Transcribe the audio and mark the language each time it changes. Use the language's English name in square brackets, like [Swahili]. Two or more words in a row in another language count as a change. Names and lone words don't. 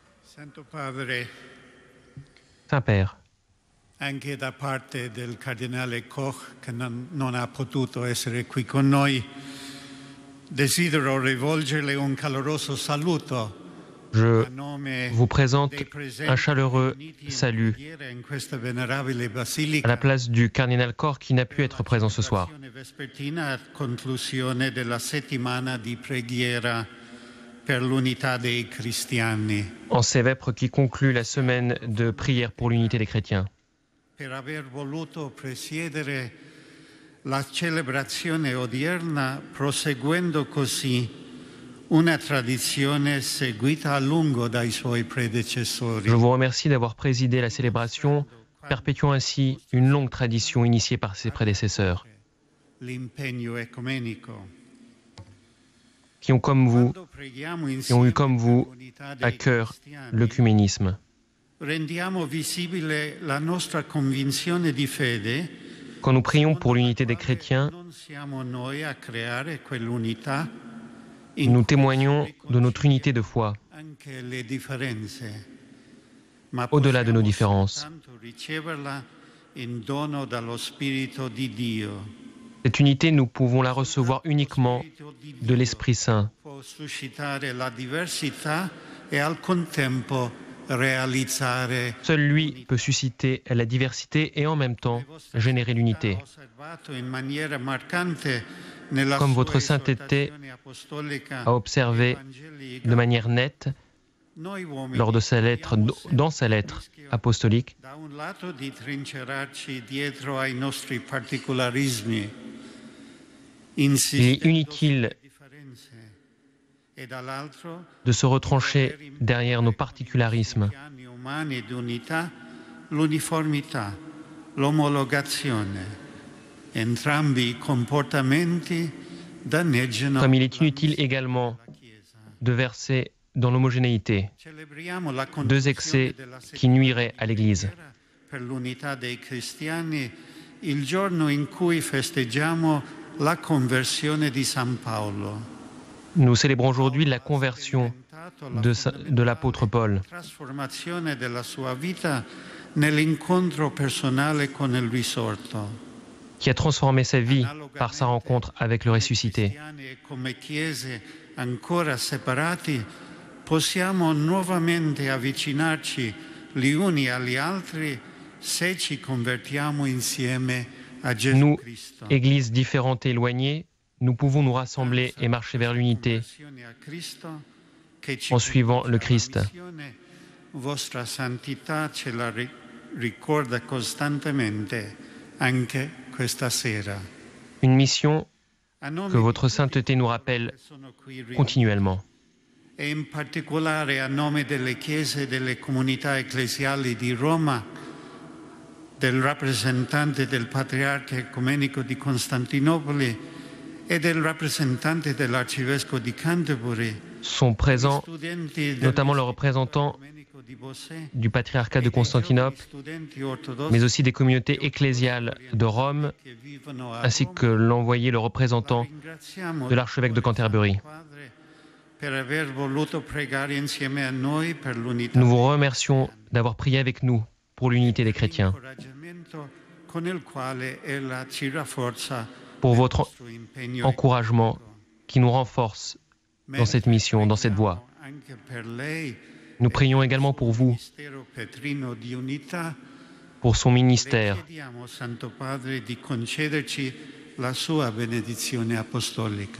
[French] Saint-Père, [Italian] anche da parte del cardinale Koch, che non ha potuto essere qui con noi, desidero rivolgerle un caloroso saluto. [French] je vous présente un chaleureux salut à la place du cardinal Koch qui n'a pu être présent ce soir. En ces vêpres qui concluent la semaine de prière pour l'unité des chrétiens. [Italian] Per aver voluto presiedere la celebrazione odierna, proseguendo così una tradizione seguita a lungo dai suoi predecessori. [French] Je vous remercie d'avoir présidé la célébration, perpétuant ainsi une longue tradition initiée par ses prédécesseurs, [Italian] L'impegno ecumenico. [French] qui ont eu comme vous à cœur l'œcuménisme. [Italian] Rendiamo visibile la nostra convinzione di fede. [French] Quand nous prions pour l'unité des chrétiens, [Italian] Non siamo noi a creare quell'unità. [French] nous témoignons de notre unité de foi, [Italian] Anche le differenze. Ma [French] au-delà de nos différences. [Italian] possiamo riceverla in dono dallo Spirito di Dio. [French] Cette unité, nous pouvons la recevoir uniquement de l'Esprit Saint. [Italian] Può suscitare la diversità e al contempo realizzare. [French] Seul lui peut susciter la diversité et en même temps générer l'unité. Comme votre sainteté a observé de manière nette lors de sa lettre, dans sa lettre apostolique, [Italian] Da un lato di trincerarci dietro ai nostri particolarismi, [French] il est inutile [Italian] e dall'altro [French] de se retrancher derrière nos particularismes. [Italian] piani umani d'unità, l'uniformità, l'omologazione. Entrambi i comportamenti danneggiano [French] Comme il est inutile également de verser dans l'homogénéité, [Italian] Celebriamo la [French] deux excès qui nuiraient à l'Église. [Italian] per l'unità dei cristiani il giorno in cui festeggiamo la conversione di San Paolo. [French] Nous célébrons aujourd'hui la conversion de l'apôtre Paul, [Italian] Trasformazione della sua vita nell'incontro personale con il risorto. [French] qui a transformé sa vie par sa rencontre avec le ressuscité. [Italian] Cristiani e come chiese ancora separati possiamo nuovamente avvicinarci gli uni agli altri se ci convertiamo insieme a Gesù [French] Nous, [Italian] Cristo. [French] églises différentes et éloignées, nous pouvons nous rassembler et marcher vers l'unité [Italian] Conversione a Cristo, che ci [French] en suivant le Christ. [Italian] missione, vostra santità ce la ricorda costantemente anche questa sera. [French] Une mission [Italian] A nome [French] que [Italian] di [French] votre sainteté nous rappelle [Italian] sono qui riuniti, [French] continuellement. [Italian] e in particolare a nome delle chiese e delle comunità ecclesiali di Roma, del rappresentante del Patriarca Ecumenico di Costantinopoli e del rappresentante dell'Arcivescovo di Canterbury, [French] Sont présents [Italian] studenti del [French] notamment le représentant [Italian] Ecumenico di Bosè, [French] du patriarcat de Constantinople, [Italian] studenti ortodossi [French] mais aussi des communautés ecclésiales de Rome, [Italian] che vivono a [French] ainsi [Italian] Roma. [French] que l'envoyé, le représentant [Italian] Ringraziamo [French] de l'archevêque de Canterbury. [Italian] Padre per aver voluto pregare insieme a noi per l'unità. [French] Nous vous remercions d'avoir prié avec nous pour l'unité des chrétiens, [Italian] L'incoraggiamento con il quale ella ci rafforza [French] pour [Italian] nel [French] votre [Italian] nostro impegno [French] encouragement qui nous renforce dans cette mission, dans cette voie. [Italian] anche per lei, [French] Nous prions également pour vous, [Italian] Ministero Petrino di Unità. [French] pour son ministère. [Italian] Chiediamo, Santo Padre, di concederci la sua benedizione apostolica.